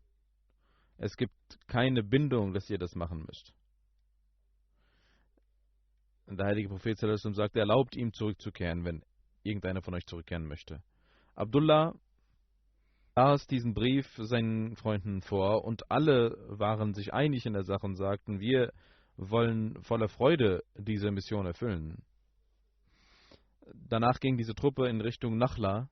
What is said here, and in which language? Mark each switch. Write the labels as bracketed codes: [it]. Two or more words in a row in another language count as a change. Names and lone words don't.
[de] Es gibt keine Bindung, dass ihr das machen müsst. Der heilige Prophet [ar] صلى الله عليه وسلم [de] sagt, er erlaubt ihm zurückzukehren, wenn irgendeiner von euch zurückkehren möchte. Abdullah las diesen Brief seinen Freunden vor und alle waren sich einig in der Sache und sagten, wir wollen voller Freude diese Mission erfüllen. Danach ging diese Truppe in Richtung Nakhla.